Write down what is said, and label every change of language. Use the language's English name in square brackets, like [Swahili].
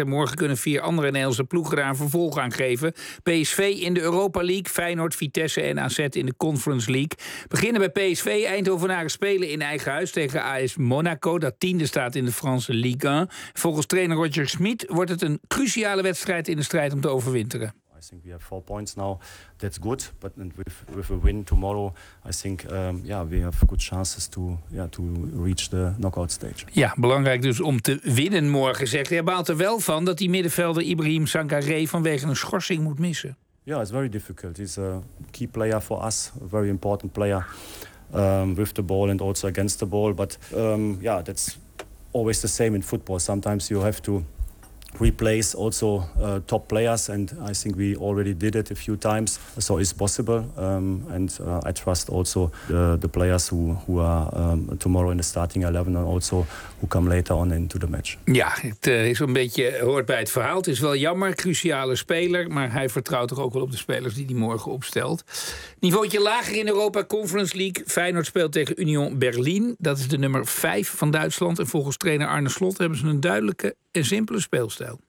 [Dutch] En morgen kunnen 4 andere Nederlandse ploegen daar een vervolg aan geven. PSV in de Europa League, Feyenoord, Vitesse en AZ in de Conference League. Beginnen bij PSV. Eindhovenaren spelen in eigen huis tegen AS Monaco, dat 10e staat in de Franse Ligue 1. Volgens trainer Roger Schmid wordt het een cruciale wedstrijd in de strijd om te overwinteren. [English] I think we have 4 points now. That's good. But with a win tomorrow, I think we have good chances to reach the knockout stage. [Dutch] Ja, belangrijk dus om te winnen morgen, zegt hij. Hij baalt er wel van dat die middenvelder Ibrahim Sangaré vanwege een schorsing moet missen. [English] Yeah, it's very difficult. He's a key player for us, a very important player with the ball and also against the ball. But that's always the same in football. Sometimes you have to replace also top players, and I think we already did it a few times, so it's possible. I trust also the players who are tomorrow in the starting 11 and also who come later on into the match. [Dutch] Ja, het is een beetje hoort bij het verhaal. Het is wel jammer, cruciale speler, maar hij vertrouwt toch ook wel op de spelers die hij morgen opstelt. Niveautje lager in Europa, Conference League. Feyenoord speelt tegen Union Berlin. Dat is de nummer 5 van Duitsland. En volgens trainer Arne Slot hebben ze een duidelijke en simpele speelstijl.